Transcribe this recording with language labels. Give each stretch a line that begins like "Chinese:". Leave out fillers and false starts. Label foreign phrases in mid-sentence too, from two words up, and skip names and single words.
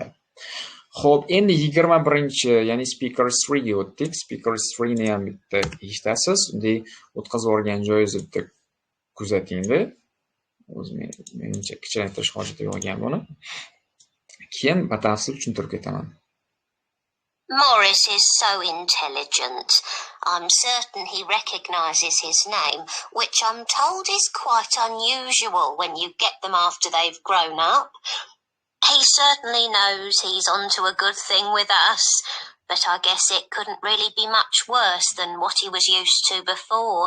Uzbek: Xo'p, endi 21-chi, ya'ni speaker 3 ga o'tdik. Speaker 3 ni ham bitta eshitasiz. Unday o'tkazib olgan joyingizni bitta kuzatingda. Menimcha kichraytirish hojati yo'q ekan buni. Keyin batafsil tushuntirib ketaman.
English: Morris is so intelligent. I'm certain he recognizes his name, which I'm told is quite unusual when you get them after they've grown up. He certainly knows he's onto a good thing with us, but I guess it couldn't really be much worse than what he was used to before.